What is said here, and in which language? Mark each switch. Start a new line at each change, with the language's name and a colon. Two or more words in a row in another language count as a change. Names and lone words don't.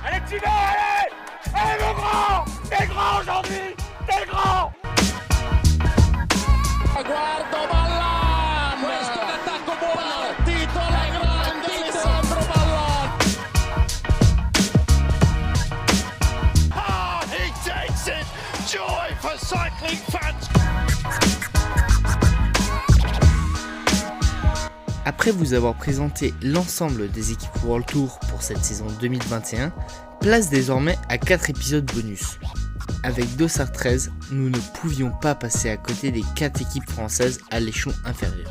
French: continuer, allez. Allez mon grand, t'es grand aujourd'hui, t'es grand.
Italian: Guardo Ballan, questo è l'attacco buono, partito la grande Alessandro Ballan.
English: Ah, he takes it, joy for cycling fans.
French: Après vous avoir présenté l'ensemble des équipes World Tour pour cette saison 2021, place désormais à 4 épisodes bonus. Avec Dossard 13, nous ne pouvions pas passer à côté des 4 équipes françaises à l'échelon inférieur.